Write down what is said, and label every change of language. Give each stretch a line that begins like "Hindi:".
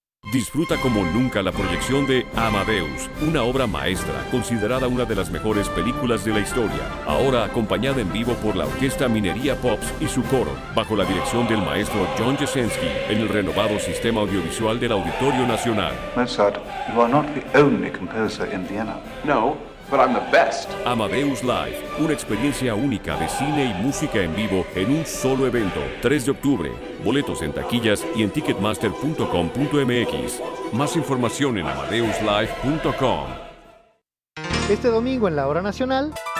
Spanish: Disfruta como nunca la proyección de Amadeus, una obra maestra considerada una de las mejores películas de la historia. Ahora acompañada en vivo por la orquesta Minería Pops y su coro, bajo la dirección del maestro John Jasinski, en el renovado sistema audiovisual del Auditorio Nacional.
English: Mozart, you are not the only composer in Vienna. No, but I'm the best.
Spanish: Amadeus Live, una experiencia única de cine y música en vivo en un solo evento, 3 de octubre. Boletos en taquillas y en ticketmaster.com.mx. Más información en amadeuslive.com. Este domingo en la Hora Nacional.